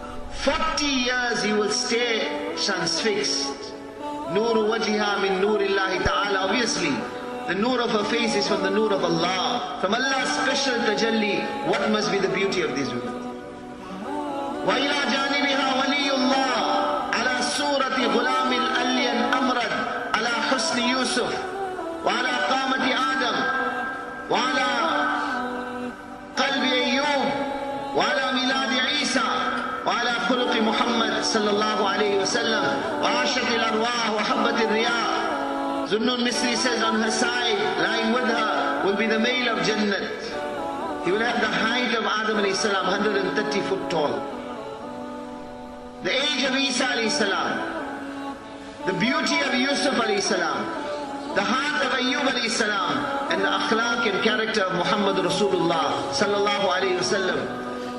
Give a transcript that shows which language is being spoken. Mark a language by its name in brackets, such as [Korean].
[English] 40 years you will stay transfixed. Nuru wajhiha min nurillahi ta'ala. Obviously, the nur of her face is from the nur of Allah. From Allah's special tajalli, what must be the beauty of these women? [Arabic] وَإِلَى جَانِبِهَا وَلِيُّ اللَّهِ عَلَى سُورَةِ غُلَامِ الْأَلْيَنْ أَمْرَدْ عَلَى حُسْنِ يُوسُف وعلى قامة آدم وعلى قلب أيوب وعلى ميلاد عيسى وعلى خلق محمد صلى الله عليه وسلم وعاشت الأرواح وحبت الرياح. [English] Zunnun Misri says on her side, lying with her, will be the male of Jannat. He will have the height of Adam alayhi salam, 130 foot tall. The age of Isa alayhi salam, the beauty of Yusuf alayhi salam, the heart of Ayyub alayhi salam, and the akhlaq and character of Muhammad Rasulullah sallallahu alayhi wasallam.